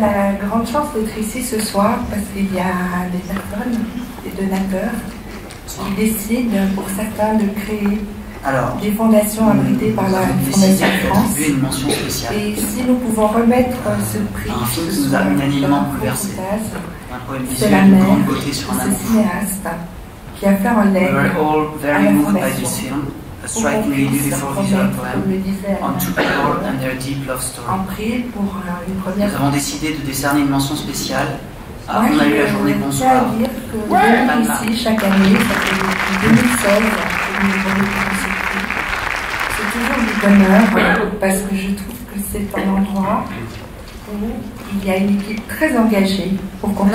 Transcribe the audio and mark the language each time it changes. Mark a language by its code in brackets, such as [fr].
[fr] On a la grande chance d'être ici ce soir parce qu'il y a des personnes, des donateurs, qui décident pour certains de créer des fondations abritées par la Fondation de France. Une mention spéciale. Et si nous pouvons remettre ce prix un film qui nous a unanimement bouleversé. Un poème visuel de grande beauté sur un amour. Cinéaste qui a fait un legs [en] We were all very moved by this film, a strikingly beautiful visual poem on two people and their deep love story. [fr] Nous avons décidé de décerner une mention spéciale. On a eu la journée Bonsoir. Ici, chaque année, ça fait depuis 2016 que nous remettons ce prix. C'est toujours du bonheur parce que je trouve que c'est un endroit où il y a une équipe très engagée pour continuer.